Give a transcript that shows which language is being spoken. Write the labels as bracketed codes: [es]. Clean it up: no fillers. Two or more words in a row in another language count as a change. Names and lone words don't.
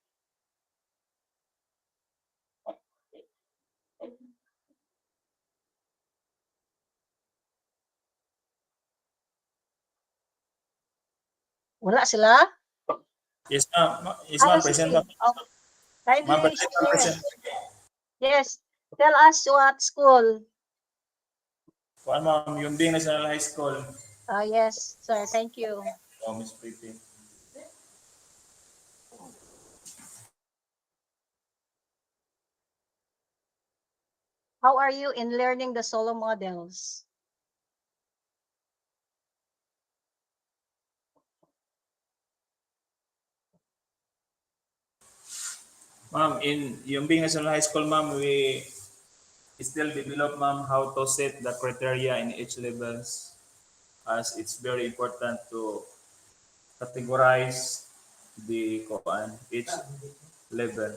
[ceb] Wala sila? [en] Yes, ma'am. Yes, ma'am. Present, [ceb] Sige. [en] ma'am. Okay. Ma'am, Kindly present, ma'am. share. Present. Yes. Tell us what school. Kuan, ma'am. Yumbing National High School. Yes, sir. Thank you. Oh, Miss Pretty. How are you in learning the solo models? Ma'am, in Yumbing National High School, ma'am, we still develop, ma'am, how to set the criteria in each levels, as it's very important to categorize the kuan each level.